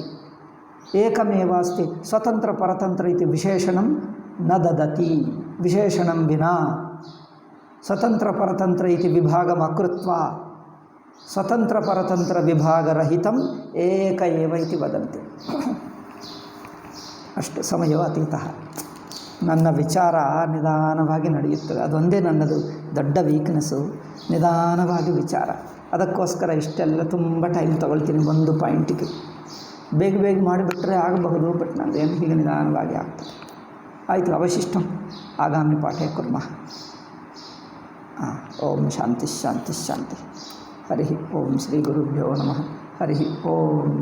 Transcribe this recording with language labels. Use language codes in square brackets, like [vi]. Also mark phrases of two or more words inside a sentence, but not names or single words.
[sa] एकमेव अस्ति, स्वतन्त्र परतन्त्र इति विशेषणं न ददति. विशेषणं विना स्वतन्त्र परतन्त्र इति विभागम् अकृत्वा स्वतन्त्र परतन्त्र विभागरहितम् एक एव इति वदन्ति. [kn] ಅಷ್ಟು ಸಮಯವೂ ಅತೀತಃ. ನನ್ನ ವಿಚಾರ ನಿಧಾನವಾಗಿ ನಡೆಯುತ್ತದೆ. ಅದೊಂದೇ ನನ್ನದು ದೊಡ್ಡ ವೀಕ್ನೆಸ್ಸು, ನಿಧಾನವಾಗಿ ವಿಚಾರ. ಅದಕ್ಕೋಸ್ಕರ ಇಷ್ಟೆಲ್ಲ ತುಂಬ ಟೈಮ್ ತೊಗೊಳ್ತೀನಿ ಒಂದು ಪಾಯಿಂಟಿಗೆ. ಬೇಗ ಬೇಗ ಮಾಡಿಬಿಟ್ರೆ ಆಗಬಹುದು, ಬಟ್ ನಂದೇನು ಹೀಗೆ ನಿಧಾನವಾಗಿ ಆಗ್ತದೆ. [sa] ಆಯಿತು, ಅವಶಿಷ್ಟಂ ಆಗಾಮಿ ಪಾಠೆ ಕುರ್ಮಃ. ಓಂ ಶಾಂತಿ ಶಾಂತಿ ಶಾಂತಿ. ಹರಿ ಓಂ ಶ್ರೀ ಗುರುಭ್ಯೋ ನಮಃ. ಹರಿ ಓಂ.